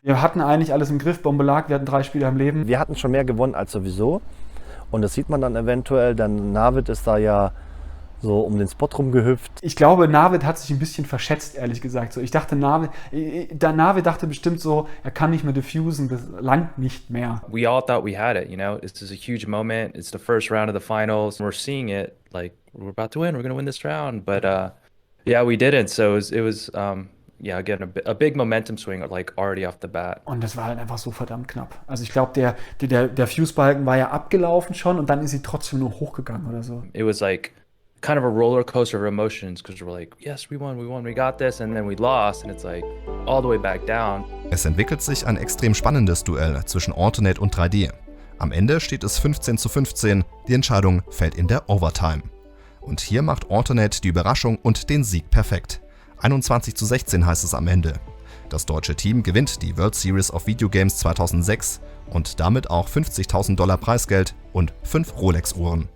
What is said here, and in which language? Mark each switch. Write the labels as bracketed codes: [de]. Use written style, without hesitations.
[de] Wir hatten eigentlich alles im Griff, Bombe lag, wir hatten 3 Spieler im Leben. Wir hatten schon mehr gewonnen als sowieso und das sieht man dann eventuell, denn Navid ist da ja so um den Spot rumgehüpft. Ich glaube, Navid hat sich ein bisschen verschätzt, ehrlich gesagt. So, ich dachte, Navid dachte bestimmt so, er kann nicht mehr diffusen, das langt nicht mehr. [en] We all thought we had it, you know. This is a huge moment. It's the first round of the finals. We're seeing it like we're about to win. We're going to win this round, but yeah, we didn't. So it was yeah, again a big momentum swing like already off the bat. [de] Und das war halt einfach so verdammt knapp. Also ich glaube, der Fuse-Balken war ja abgelaufen schon und dann ist sie trotzdem nur hochgegangen oder so. [en] It was like kind of a roller coaster of emotions because we're like, yes, we won, we got this, and then we lost, and it's like all the way back down. [de] Es entwickelt sich ein extrem spannendes Duell zwischen Alternate und 3D. Am Ende steht es 15:15, die Entscheidung fällt in der Overtime. Und hier macht Alternate die Überraschung und den Sieg perfekt. 21:16 heißt es am Ende. Das deutsche Team gewinnt die World Series of Video Games 2006 und damit auch $50.000 Preisgeld und 5 Rolex-Uhren.